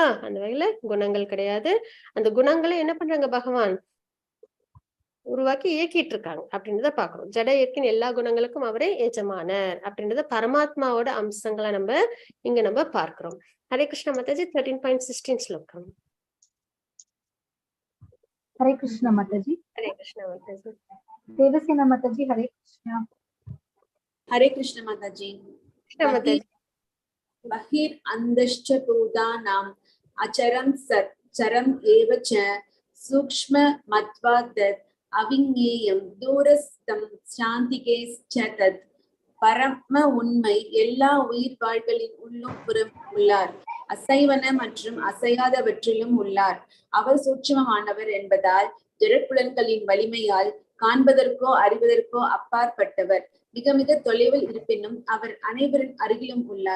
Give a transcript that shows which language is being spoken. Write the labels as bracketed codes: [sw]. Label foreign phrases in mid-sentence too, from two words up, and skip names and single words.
[ta] அந்த வகையில குணங்கள் கிடையாது. அந்த குணங்களை என்ன பண்றாங்க? பகவான் உருவாக்கி இயக்கிட்டு இருக்காங்க அப்படின்றத பாக்குறோம். ஜட இயற்கையின் எல்லா குணங்களுக்கும் அவரே எஜமானர் அப்படின்றத பரமாத்மாவோட அம்சங்களை நம்ம பார்க்கிறோம். ஹரே கிருஷ்ண மாதாஜி. 13.16 ஸ்லோகம். [hi] हरे कृष्ण माताजी। हरे कृष्ण माताजी। देवसेना माताजी हरे कृष्ण। हरे कृष्ण माताजी। कृष्ण माताजी। [sa] बहिर् अंधश्च भूतानाम् अचरं चरम् एव च सूक्ष्म मत्वात् अविज्ञेयं दूरस्थं शान्तिके च तत्। [ta] பரம உண்மை எல்லா உயிர் வாழ்களின் உள்ளும் புறம் உள்ளார். அசைவன மற்றும் அசையாதவற்றிலும் உள்ளார். அவர் சூட்சுமமானவர் என்பதால் ஜடப்புலன்களின் வலிமையால் காண்பதற்கோ அறிவதற்கோ அப்பாற்பட்டவர். மிக மிக தொலைவில் இருப்பினும் அவர் அனைவரின் அருகிலும் உள்ளார்.